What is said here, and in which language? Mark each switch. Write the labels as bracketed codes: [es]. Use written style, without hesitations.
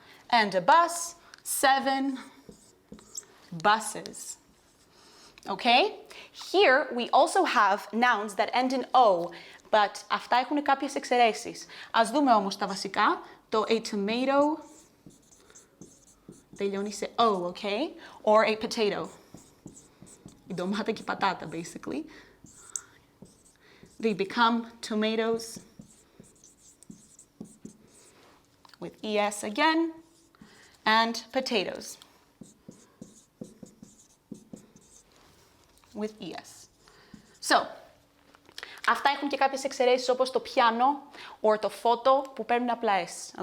[en] And a bus, 7 buses. Okay? Here we also have nouns that end in O, but [el] αυτά έχουν κάποιες εξαιρέσεις. Ας δούμε όμως τα βασικά. Το a tomato τελειώνει σε O, okay? [en] Or a potato. [el] Η ντομάτα και η πατάτα, basically. [en] They become tomatoes with ES again, and potatoes with ES. [el] So, αυτά έχουν και κάποιες εξαιρέσεις όπως το πιάνο or το φώτο που παίρνουν απλά S.